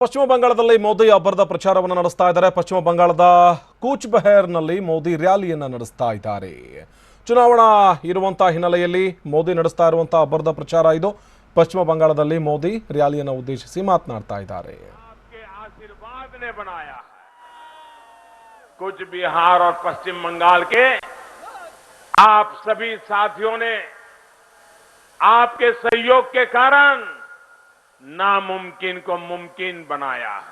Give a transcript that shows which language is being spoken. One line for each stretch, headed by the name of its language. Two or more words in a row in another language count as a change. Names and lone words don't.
Kannada: ಪಶ್ಚಿಮ ಬಂಗಾಳದಲ್ಲಿ ಮೋದಿ ಅಬ್ಬರದ ಪ್ರಚಾರವನ್ನು ನಡೆಸ್ತಾ ಇದ್ದಾರೆ. ಪಶ್ಚಿಮ ಬಂಗಾಳದ ಕೂಚ್ ಬೆಹರ್ನಲ್ಲಿ ಮೋದಿ ರ್ಯಾಲಿಯನ್ನು ನಡೆಸ್ತಾ ಇದ್ದಾರೆ. ಚುನಾವಣಾ ಇರುವಂತಹ ಹಿನ್ನೆಲೆಯಲ್ಲಿ ಮೋದಿ ನಡೆಸ್ತಾ ಇರುವಂತಹ ಅಬ್ಬರದ ಪ್ರಚಾರ ಇದು. ಪಶ್ಚಿಮ ಬಂಗಾಳದಲ್ಲಿ ಮೋದಿ ರ್ಯಾಲಿಯನ್ನು ಉದ್ದೇಶಿಸಿ ಮಾತನಾಡ್ತಾ ಇದ್ದಾರೆ.
Hindi: आशीर्वाद ने बनाया है कुछ बिहार और पश्चिम बंगाल के आप सभी साथियों ने आपके सहयोग के कारण नामुमकिन को मुमकिन बनाया है।